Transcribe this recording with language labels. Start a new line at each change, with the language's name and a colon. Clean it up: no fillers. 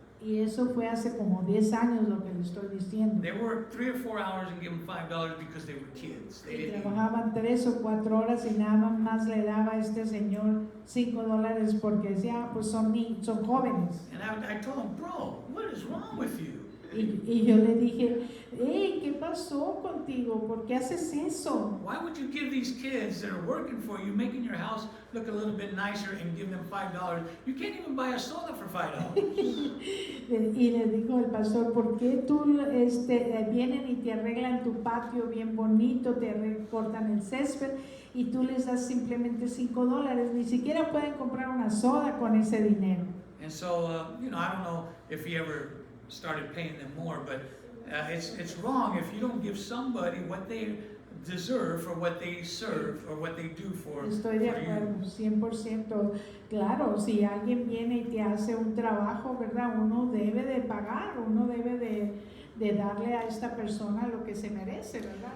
Spanish: Y eso fue hace como 10 años lo que le estoy diciendo.
English: They worked 3 or 4 hours and give them $5 because they were kids. They
Spanish: Y
English: didn't.
Spanish: trabajaban 3 o 4 horas y nada más le daba a este señor $5 porque decía, pues son jóvenes.
English: And I told him, bro, what is wrong with you?
Spanish: Y yo le dije, hey, ¿qué pasó contigo? ¿Por qué haces eso?
English: Why would you give these kids that are working for you, making your house look a little bit nicer, and give them $5? You can't even buy a soda for $5.
Spanish: Y le dijo el pastor, ¿por qué tú vienen y te arreglan tu patio bien bonito, te cortan el césped y tú les das simplemente $5? Ni siquiera pueden comprar una soda con ese dinero.
English: And so, I don't know if he ever started paying them more, but it's wrong if you don't give somebody what they deserve for what they serve or what they do for
Spanish: Estoy de
English: you.
Spanish: acuerdo, 100%. Claro, si alguien viene y te hace un trabajo, ¿verdad? Uno debe de pagar, uno debe de darle a esta persona lo que se merece, ¿verdad?